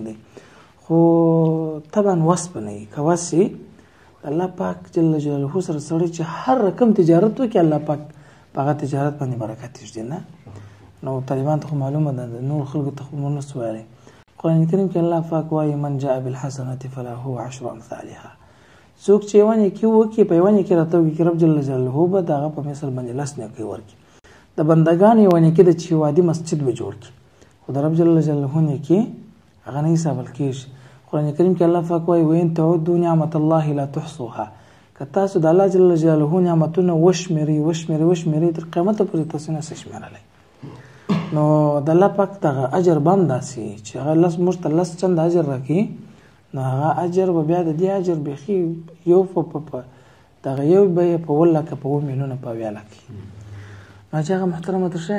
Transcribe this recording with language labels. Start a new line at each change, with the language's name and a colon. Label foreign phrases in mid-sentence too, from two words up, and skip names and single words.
Pashto: دی خو طبعا وصف نه وي که وس وي الله پاک جل جلاله سره سړی چې هر رقم تجارت وکړي الله پاک په هغه تجارت باندې برکت ایږدي نه نو طالبان ته خو معلومه ده نور خلکو ته خو مونږ نسو ویلی قرآن کریم کې الله پاک وایي
Arabic: من جاء بالحسنة فله 10 امثالها
Pashto: څوک چې یوه نیکي وکړي په یوه نیکي راته وکړي رب جل جلاله به د هغه په مثل باندې 10 نیکۍ ورکړي. د بندګانو یوه نیکي ده چې وادي مسجد به جوړ کړي خو د رب جل جلاله نیکي هغه نه حسابل کېږي. قرآن کریم کې الله پاک وایي
Arabic: وإن تعدوا نعمة الله لا تحصوها
Pashto: که تاسو د الله جل جلاله نعمتونه وشمېرئ تر قیامته پورې تاسو نه شئ شمېرلی نو د الله پاک دغه اجر به هم داسې چې هغه موږ ته 10 چنده اجر راکړي نو هغه اجر به بیا د دې اجر بیخي یو په دغه یو به یې په 1 لکه په 2 میلیونه په 2 لکه نو چې هغه محترمه درشه